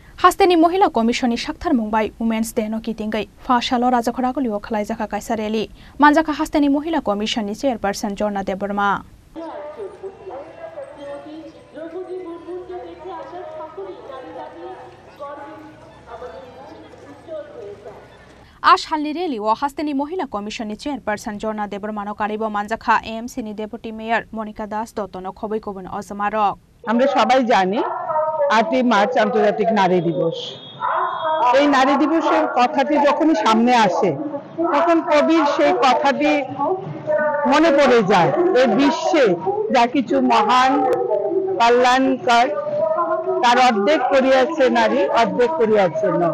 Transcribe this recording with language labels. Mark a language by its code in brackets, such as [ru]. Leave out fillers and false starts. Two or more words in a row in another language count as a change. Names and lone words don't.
[trp] हास्तेनि महिला कमिशननि साक्थार मुंबाय [en] women's day [trp] नो किटिंगै फाशालो राजाखरागलिओ खलायजाखा कायसा रेली मानजाखा हास्तेनि महिला कमिशननि चेयरपारसन जर्ना देबबर्मा आशालनि रेलीओ हास्तेनि महिला कमिशननि चेयरपारसन जर्ना देबबर्मानो कारिबो मानजाखा एएमसीनि [en] deputy mayor [trp] मनिका दास दत्तनो खबैकबन अजमारक [bn] আমরা সবাই জানি 8 মার্চ আন্তর্জাতিক নারী দিবস। এই নারী দিবসের কথাটি যখনই সামনে আসে তখন কবির সেই কথাটি মনে পড়ে যায়। এই বিশ্বে যা কিছু মহান কল্যাণকর তার অর্ধেক করিয়াছে নারী, অর্ধেক করিয়াছে নর।